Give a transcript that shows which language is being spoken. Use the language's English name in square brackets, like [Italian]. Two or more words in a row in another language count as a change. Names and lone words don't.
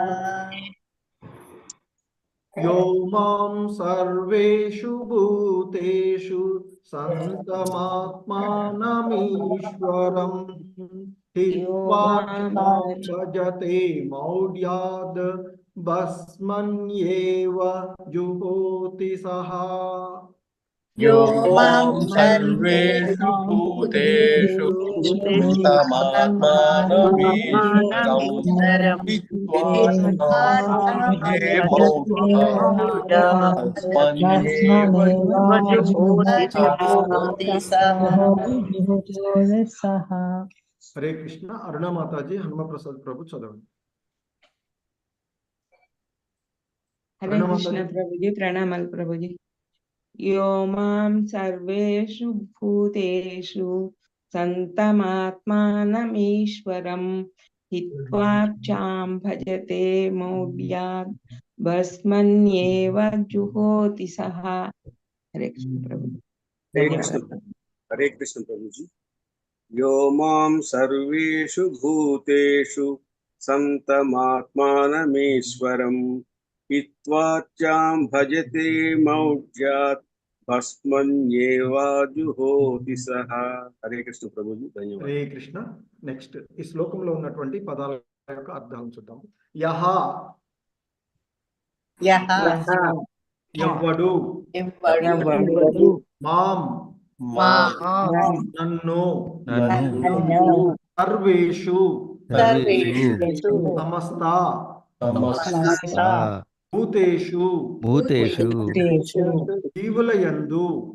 [Sanskrit] यो मां सर्वेषु भूतेषु संतमात्मानमीश्वरम् हित्वार्चां भजते मौढ्याद् भस्मन्येव जुहोति सः यो मां सर्वेषु भूतेषु संतमात्मानमीश्वरम् [Telugu] हरे कृष्ण अरुणा माताजी हनुमा प्रसाद प्रभु चलवंడి [Sanskrit] हरे कृष्ण प्रभुजी प्रणामाल प्रभुजी यो मां सर्वेषु भूतेषु संतमात्मानमीश्वरम् हित्वार्चां भजते मौढ्याद् भस्मन्येव जुहोति सः हरे कृष्ण प्रभु हरे कृष्ण प्रभु जी यो मां सर्वेषु भूतेषु संतमात्मानमीश्वरम् हित्वार्चां भजते मौढ्यात् भस्मन्येव जुहोति सः हरे कृष्ण प्रभु जी धन्यवाद [Telugu] हरे कृष्ण నెక్స్ట్ ఈ శ్లోకంలో ఉన్నటువంటి పదాల యొక్క అర్థాలను చూద్దాం యహ ఎవ్వడు మాం నన్ను సర్వేషు సమస్త భూతేషు జీవులయందు